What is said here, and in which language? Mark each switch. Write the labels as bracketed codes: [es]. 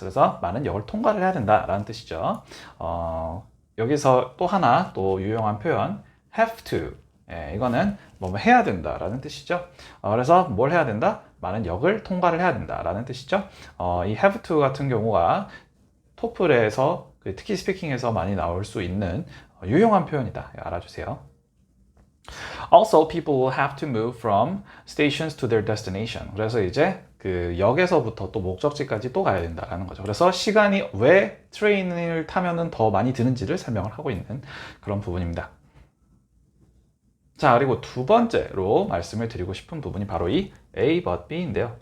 [ko] 그래서 많은 역을 통과를 해야 된다라는 뜻이죠. 여기서 또 하나 또 유용한 표현 have to. 이거는 뭐 해야 된다라는 뜻이죠. 그래서 뭘 해야 된다? 많은 역을 통과를 해야 된다라는 뜻이죠. 이 have to 같은 경우가 토플에서 특히 스피킹에서 많이 나올 수 있는 유용한 표현이다. 알아주세요. [en] Also, people will have to move from stations to their destination. [ko] 그래서 이제 그 역에서부터 또 목적지까지 또 가야 된다라는 거죠. 그래서 시간이 왜 트레인을 타면은 더 많이 드는지를 설명을 하고 있는 그런 부분입니다. 자, 그리고 두 번째로 말씀을 드리고 싶은 부분이 바로 이 A but B인데요.